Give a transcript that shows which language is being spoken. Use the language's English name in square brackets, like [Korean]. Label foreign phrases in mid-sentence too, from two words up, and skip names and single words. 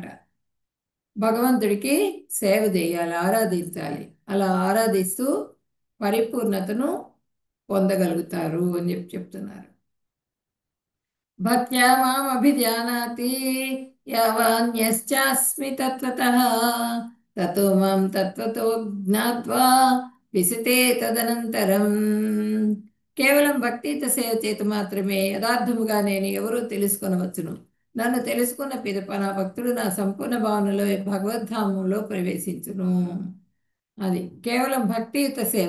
[Telugu] భగవంతుడికి సేవ చేయాలి, ఆరాధించాలి. అలా ఆరాధిస్తూ పరిపూర్ణతను పొందగలుగుతారు అని చెప్తున్నారు. [Sanskrit] భక్త్యా మాం అభిజానాతి యావాన్యశ్చాస్మి తత్వతః తతో మాం తత్వతో జ్ఞాత్వా విశతే తదనంతరం. [Telugu] కేవలం భక్తితో సేవ చేత మాత్రమే యథార్థముగా నేను ఎవరూ తెలుసుకొనవచ్చును. నన్ను తెలుసుకున్న పిదప నా భక్తుడు నా సంపూర్ణ భావనలో భగవద్ధామంలో ప్రవేశించును. అది కేవలం భక్తియుత సేవ.